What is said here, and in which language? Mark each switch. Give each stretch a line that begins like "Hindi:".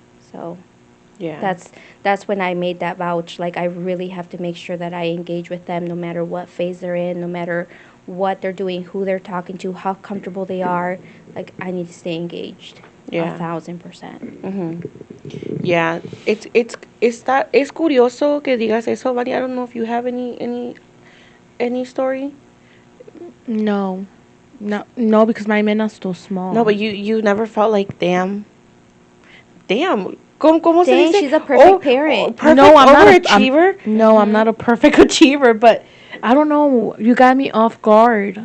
English: So Yeah. that's when I made that vouch. Like, I really have to make sure that I engage with them no matter what phase they're in, no matter what they're doing, who they're talking to, how comfortable they are. Like, I need to stay engaged. Yeah. 1,000%. Yeah.
Spanish: Es curioso que digas eso, Vani.
English: I don't know if you have any story. No. No, because my mena's still small. No, but you never felt like, damn.
Spanish: ¿Cómo se
English: Dang,
Spanish: dice?
English: she's a perfect parent. Perfect No, I'm not a overachiever. I'm not a perfect achiever, but I don't know. You got me off guard.